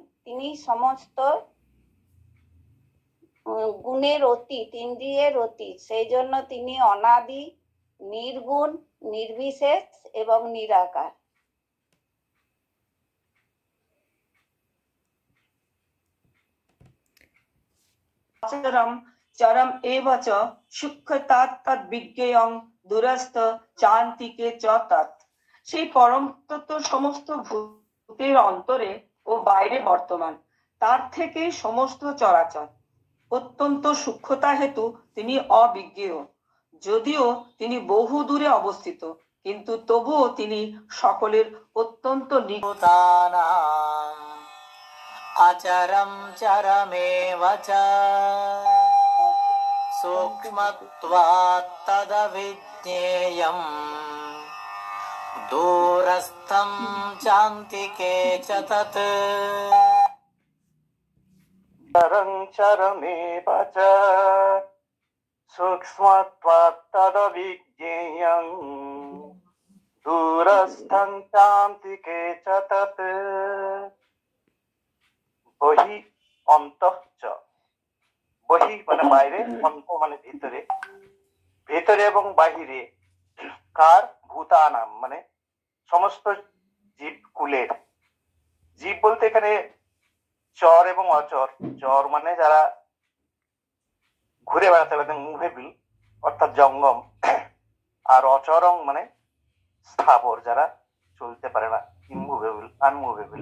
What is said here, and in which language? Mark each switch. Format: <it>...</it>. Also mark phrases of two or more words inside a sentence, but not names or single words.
<bn>তিনি সমস্ত গুণের অতীত, ইন্দ্রিয়ের অতীত, সেই জন্য তিনি অনাদি, নির্গুণ, নির্বিশেষ এবং নিরাকার।</bn> <sa>আচরম চরম এব চ সূক্ষ্মতাৎ তৎ বিজ্ঞেয়ং দূরস্থ চান্তিকে চ তৎ।</sa> <bn>সেই পরম তত্ত্ব সমস্ত ভূতের অন্তরে ও বাইরে বর্তমান, তার থেকে সমস্ত চরাচর। অত্যন্ত সূক্ষ্মতা হেতু তিনি অবিজ্ঞেয়, যদিও তিনি বহু দূরে অবস্থিত, কিন্তু তবুও তিনি সকলের অত্যন্ত নিকট।</bn> <sa>আচরম চরমেব চ সূক্ষ্মত্বাৎ তদবিজ্ঞেয়ং দূরস্থং চান্তিকে চ তৎ। চরং চরমেব চ সূক্ষ্মত্বাৎ তদবিজ্ঞেয়ং দূরস্থং চান্তিকে চ তৎ।</sa> <bn>বহি অন্তঃ চ, বহি মানে বাইরে, অন্ত মানে ভিতরে, ভেতরে এবং বাহিরে কার, ভূতানাম মানে সমস্ত জীব কুলের। জীব বলতে এখানে চর এবং অচর। চর মানে যারা ঘুরে বেড়াতে পারে, মুভেবল অর্থাৎ জঙ্গম, আর অচরং মানে স্থাবর, যারা চলতে পারে না, ইমুভেবল, আনমুভেবল।</bn>